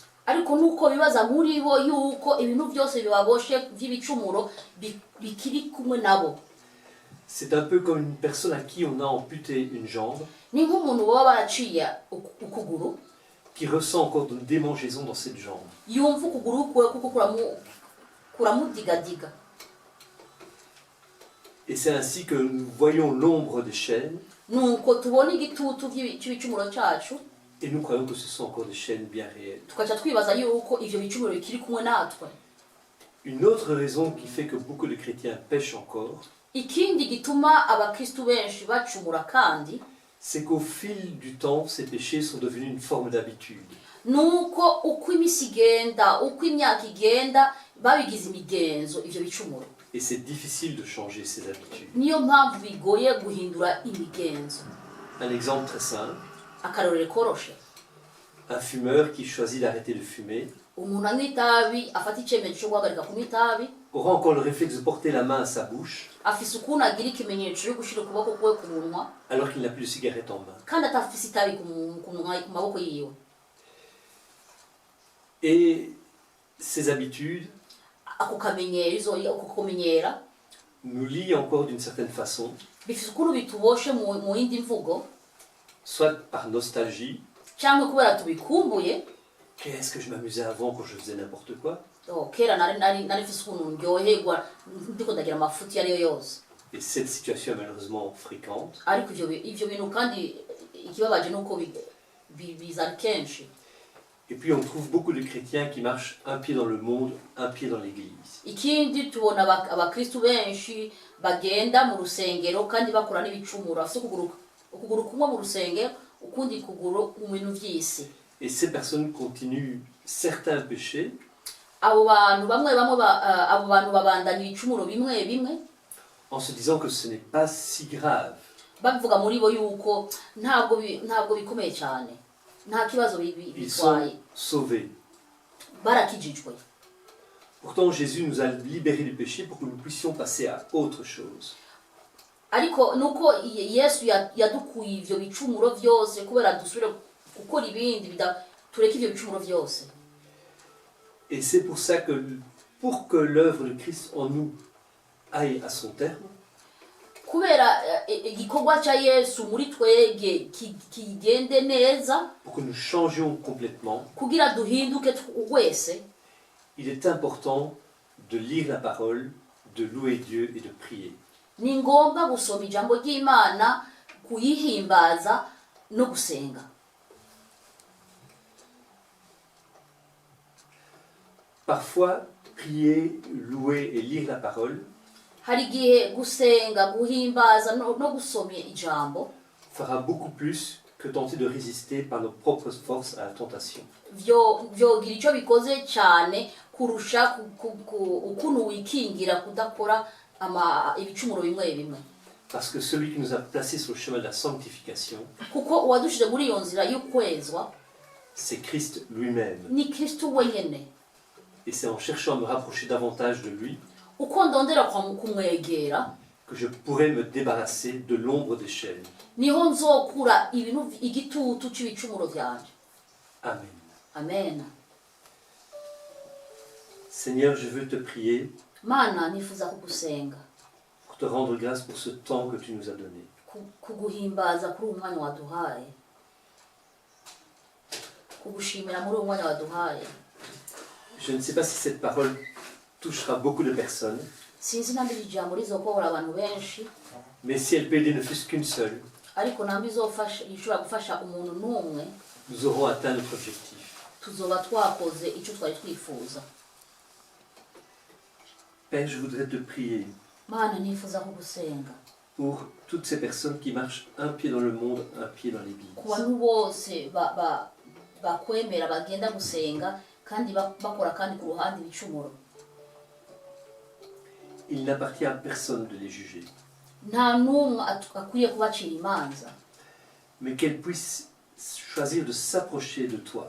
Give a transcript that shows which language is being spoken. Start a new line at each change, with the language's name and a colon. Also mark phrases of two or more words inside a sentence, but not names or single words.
Rundi: ariko nuko bibaza muri bo yuko ibintu byose bibaboshe by'ibicumuro bikiri kumwe nabo.
French: C'est un peu comme une personne à qui on a amputé une jambe,
Rundi: Ni nk'umuntu baba baraciye ukuguru,
French: qui ressent encore de démangeaisons dans cette jambe.
Rundi: yumva ukuguru kwe kuko kuramudigadiga.
French: Et c'est ainsi que nous voyons l'ombre des chaînes,
Rundi: Nuko tubona igitutu cy'ibicumuro cyacu,
French: et nous croyons que ce sont encore des chaînes bien réelles.
Rundi: tukaca twibaza yuko ivyo bicumuro bikiri kumwe natwe.
French: Une autre raison qui fait que beaucoup de chrétiens pêchent encore,
Rundi: Ikindi gituma abakristu benshi bacumura kandi,
French: c'est qu'au fil du temps, ces péchés sont devenus une forme d'habitude.
Rundi: nuko uko imisi igenda, uko imyaka igenda, babigize imigenzo ivyo bicumuro.
French: Et c'est difficile de changer ces habitudes.
Rundi: Niyo mpamvu bigoye guhindura imigenzo.
French: Un exemple très simple,
Rundi: Akarorero koroshe,
French: un fumeur qui choisit d'arrêter de fumer
Rundi: umuntu anywa itabi afata icyemezo cyo guhagarika kunywa itabi,
French: aura encore le réflexe de porter la main à sa bouche
Rundi: afise ukuntu agira ikimenyetso cyo gushyira ukuboko kwe ku munwa,
French: alors qu'il n'a plus de cigarette en main.
Rundi: kandi atafise itabi ku maboko yiwe.
French: Et ces habitudes
Rundi: ako kamenyero uko kumenyera
French: nous lie encore d'une certaine façon,
Rundi: bifite ukuntu bituboshe mu yindi mvugo
French: soit par nostalgie.
Rundi: cyangwa kubera tubikumbuye.
French: Qu'est-ce que je m'amusais avant quand je faisais n'importe quoi.
Rundi: Kera nari mfise ukuntu ndyoherwa ndiko ndagira amafuti ariyo yose.
French: Et cette situation est malheureusement fréquente.
Rundi: Ariko ivyo bintu kandi ikibabaje nuko bizana kenshi.
French: Et puis on trouve beaucoup de chrétiens qui marchent un pied dans le monde, un pied dans l'église.
Rundi: Ikindi tubona abakristo benshi bagenda mu rusengero kandi bakora n'ibicumuro afite ukuguru kumwe mu rusengero ukundi kuguru mu bintu vy'isi.
French: Et ces personnes continuent certains péchés.
Rundi: Abo bantu babandanya ibicumuro bimwe
French: en se disant que ce n'est pas si grave.
Rundi: Bavuga muri bo yuko ntabwo bikomeye cyane. Nta kibazo
French: Ils sont
Rundi: bitwaye.
French: sauvés.
Rundi: Barakijijwe.
French: Pourtant, Jésus nous a libérés du péché pour que nous puissions passer à autre chose.
Rundi: Ariko nuko Yesu yadukuye ivyo bicumuro vyose kubera dusubire gukora ibindi tureke ivyo bicumuro vyose.
French: Et c'est pour ça que, pour que l'œuvre de Christ en nous aille à son terme,
Rundi: Kubera igikorwa cya Yesu muri twege kigende neza,
French: pour que nous changions complètement,
Rundi: kugira duhinduke wese,
French: il est important de lire la parole, de louer Dieu et de prier.
Rundi: Ni ngombwa gusoma ijambo ry'Imana, kuyihimbaza no gusenga.
French: Parfois, prier, louer et lire la parole
Rundi: Hari igihe gusenga, guhimbaza no gusoma ijambo
French: fera beaucoup plus que tenter de résister par nos propres forces à la tentation.
Rundi: vyogira icyo bikoze cyane kurusha ukuntu wikingira kudakora ibicumuro bimwe.
French: Parce que celui qui nous a placés sur le chemin de la sanctification,
Rundi: Kuko uwadushyize muri iyo nzira y'ukwezwa
French: c'est Christ lui-même.
Rundi: ni Kristo wenyine.
French: Et c'est en cherchant à me rapprocher davantage de lui
Rundi: Uko ndondera kumwegera
French: que je pourrais me débarrasser de l'ombre des chaînes.
Rundi: niho nzokura igitutu cy'ibicumuro byanje.
French: Amen.
Rundi: Amen.
French: Seigneur, je veux te prier
Rundi: Mana nifuza kugusenga,
French: pour te rendre grâce pour ce temps que tu nous as donné.
Rundi: kuguhimbaza kuri uyu mwanya waduhaye, kugushimira muri uyu mwanya waduhaye.
French: Je ne sais pas si cette parole touchera beaucoup de personnes,
Rundi: Sinzi namba iri jambo rizokobora abantu benshi,
French: mais si elle peut aider ne fût-ce qu'une seule,
Rundi: ariko namba ishobora gufasha umuntu n'umwe,
French: nous aurons atteint notre objectif.
Rundi: tuzoba twakoze icyo twari twifuza.
French: Père, je voudrais te prier
Rundi: Mana nifuza kugusenga
French: pour toutes ces personnes qui marchent un pied dans le monde, un pied dans l'église.
Rundi: ku bantu bose bakwemera bagenda gusenga kandi bakora kandi ku ruhande ibicumuro.
French: Il n'appartient à personne de les juger,
Rundi: Nta n'umwe akwiye kubacira imanza,
French: mais qu'elles puissent choisir de s'approcher de toi